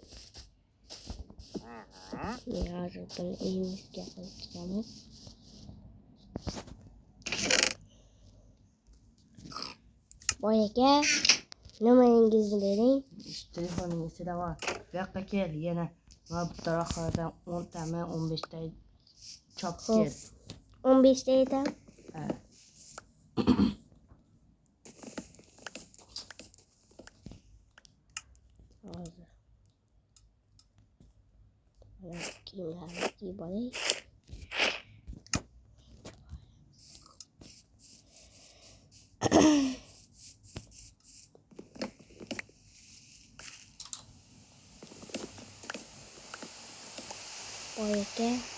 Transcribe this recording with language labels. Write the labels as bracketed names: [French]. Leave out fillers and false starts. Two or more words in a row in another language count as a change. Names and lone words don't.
[Uzbek] Hozir buni uyimizga qo'yib chiqamiz. Boy aka, nomeringizni bering. Telefoningiz ichida bor. Bu yoqqa kel, yana mana bu taraflardan 10 tami, 15 ta Çap [Turkish] Hop. gel. 15'te yeter. He. Oldu. Bakayım bana. Oyke.